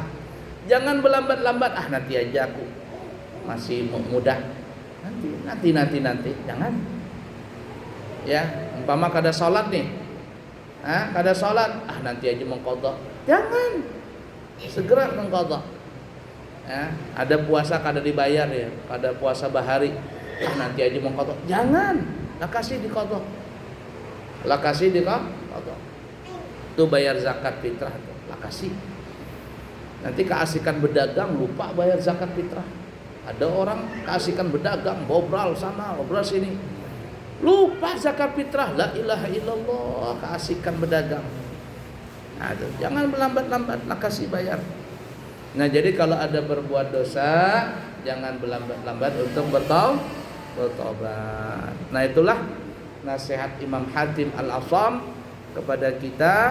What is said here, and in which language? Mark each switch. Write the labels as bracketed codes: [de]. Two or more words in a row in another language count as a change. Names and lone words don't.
[id] Jangan berlambat-lambat, nanti aja aku masih muda, nanti, jangan. [bjn] Ya, umpama kada sholat nih, kada sholat, nanti aja mengqadha. [id] Jangan, segera mengqadha. Ya, [bjn] ada puasa kada dibayar ya, kada puasa bahari, nanti aja mengqadha. Jangan, lah kasih diqadha. Lah kasih diqadha. [id] Itu bayar zakat fitrah tuh, [bjn] lah kasih. [id] Nanti keasikan berdagang lupa bayar zakat fitrah. Ada orang keasikan berdagang, bobral sana, bobral sini, lupa zakat fitrah. [ar] لا إله إلا الله, [id] keasikan berdagang. Jangan berlambat-lambat, [bjn] lah kasih bayar. [id] Nah, jadi kalau ada berbuat dosa, jangan berlambat-lambat untuk bertobat. Nah, itulah nasihat Imam Hatim Al-Asam kepada kita.